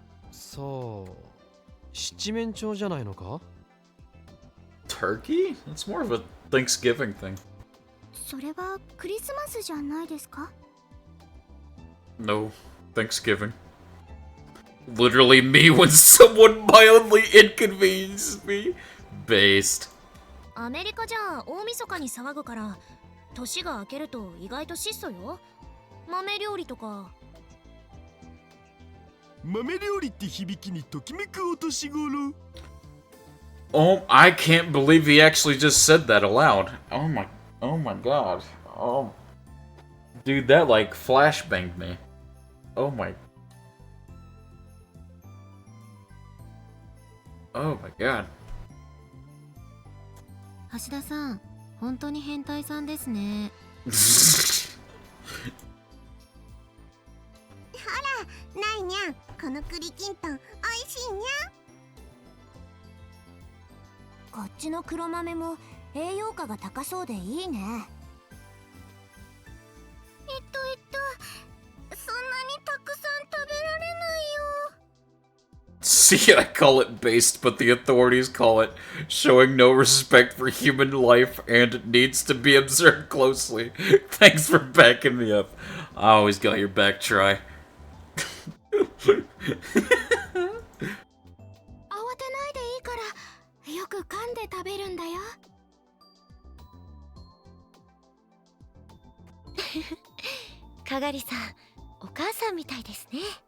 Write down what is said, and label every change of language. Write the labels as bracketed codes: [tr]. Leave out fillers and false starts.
[ja] So, 七面鳥じゃないのか? [en] Turkey? That's more of a Thanksgiving thing. [ja] それはクリスマスじゃないですか? [en] No, Thanksgiving. Literally me when someone mildly inconvenienced me. Based. [ja] アメリカじゃ大晦日に騒ぐから、年が明けると意外と質素よ。豆料理とか。豆料理って響きにときめくお年頃。 [en] Oh, I can't believe he actually just said that aloud. Oh my god. Oh. Dude, that like flashbanged me. Oh my. Oh my god. [ja] 橋田さん、本当に変態さんですね。ほら、ないにゃん。この栗きんとん、おいしいにゃん。こっちの黒豆も栄養価が高そうでいいね。そんなにたくさん食べられないよ。 [en] See, I call it based, but the authorities call it showing no respect for human life and needs to be observed closely. Thanks for backing me up. I always got your back, Try. [ja] 慌てないでいいから、よく噛んで食べるんだよ。かがりさん、お母さんみたいですね。